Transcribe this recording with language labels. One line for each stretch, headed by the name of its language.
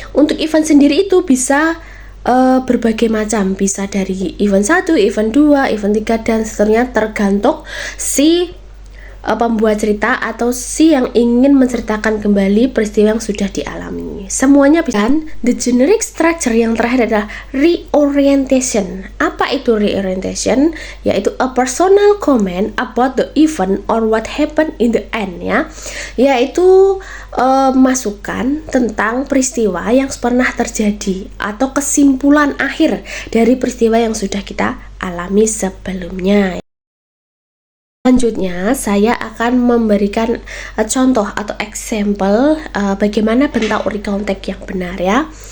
Indonesian: Untuk event sendiri itu bisa berbagai macam, bisa dari event 1, event 2, event 3 dan seterusnya, tergantung si pembuat cerita atau si yang ingin menceritakan kembali peristiwa yang sudah dialami. Semuanya bisa. Dan
English: the generic structure
Indonesian: yang terakhir adalah reorientation. Apa itu reorientation?
English: Yaitu a personal comment about the event or what happened in the end ya.
Indonesian: Yaitu masukan tentang peristiwa yang pernah terjadi atau kesimpulan akhir dari peristiwa yang sudah kita alami sebelumnya. Selanjutnya, saya akan memberikan contoh atau example bagaimana bentuk Recountek yang benar ya.